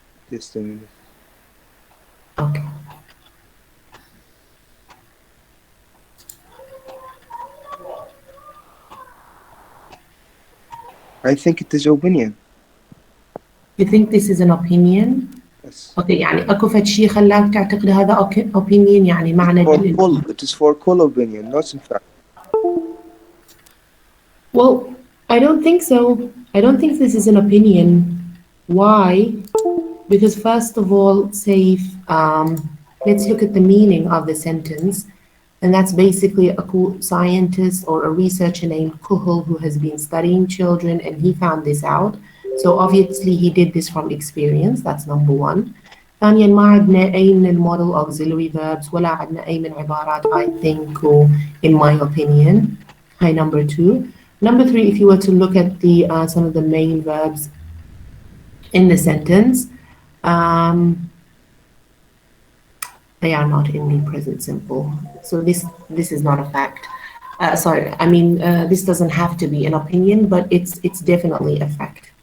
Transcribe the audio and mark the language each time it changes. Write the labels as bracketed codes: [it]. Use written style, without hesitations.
[en] Just a minute. Okay. I think it is opinion. You think this is an opinion? Yes. [ar] Okay, يعني أكو فد شيء خلاك تعتقد هذا opinion يعني معنى [en] It is for cool opinion, not in fact. Well, I don't think so. I don't think this is an opinion. Why? Because first of all, Saif, let's look at the meaning of the sentence. And that's basically a scientist or a researcher named Kuhul who has been studying children, and he found this out. So obviously he did this from experience. That's number 1. [ar] ثانيا ما عندنا أي من المودel auxiliary verbs ولا عندنا أي من عبارات [en] I think or in my opinion. Hi, number 2. Number 3, if you were to look at the some of the main verbs in the sentence, they are not in the present simple. So this is not a fact. Sorry, I mean this doesn't have to be an opinion, but it's definitely a fact.